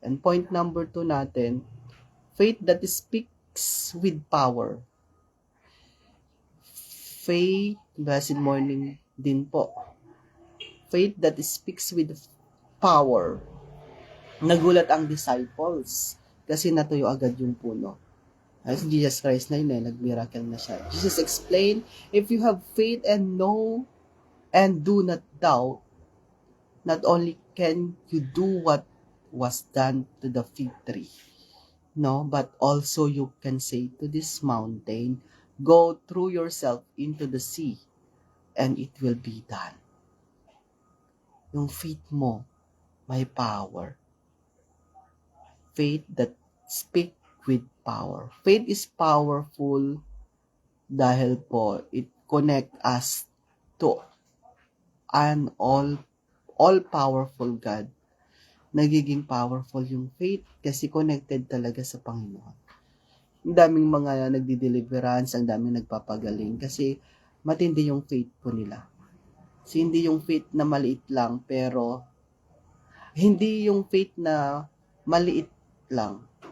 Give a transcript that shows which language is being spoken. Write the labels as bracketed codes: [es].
[en] And point number 2 natin, faith that speaks with power. Faith, blessed morning [tl] din po. [en] Faith that speaks with power. [tl] Nagulat ang disciples kasi natuyo agad yung puno. As Jesus Christ na yun nag-miracle na siya. [en] Jesus explained, if you have faith and know and do not doubt, not only can you do what was done to the fig tree, but also you can say to this mountain, go through yourself into the sea, and it will be done. [tl] Yung faith mo, may power. [en] Faith that speak with power. Faith is powerful [tl] dahil po [en] it connect us to an all-powerful God. [tl] Nagiging powerful yung faith kasi connected talaga sa Panginoon. Ang daming mga nagdi-deliverance, ang daming nagpapagaling kasi matindi yung faith po nila. Kasi hindi yung faith na maliit lang, pero hindi yung faith na maliit lang.